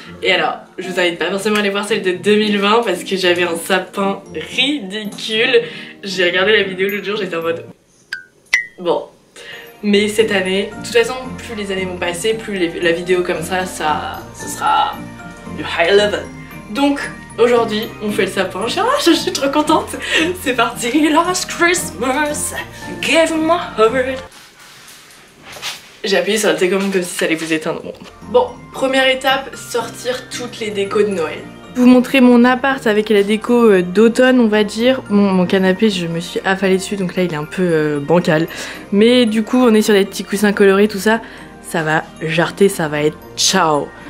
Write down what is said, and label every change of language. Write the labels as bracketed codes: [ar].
[fr] Et alors, je vous invite pas forcément à aller voir celle de 2020 parce que j'avais un sapin ridicule. J'ai regardé la vidéo l'autre jour, j'étais en mode bon. Mais cette année, de toute façon, plus les années vont passer, plus la vidéo comme ça sera du high level. Donc aujourd'hui, on fait le sapin. Je suis trop contente. C'est parti. [en] Last Christmas, gave my heart. [fr] J'ai appuyé sur la télécommande comme si ça allait vous éteindre. Bon, première étape, sortir toutes les décos de Noël. Vous montrer mon appart avec la déco d'automne on va dire. Mon canapé je me suis affalée dessus donc là il est un peu bancal. Mais du coup on est sur des petits coussins colorés tout ça. Ça va jarter, ça va être ciao.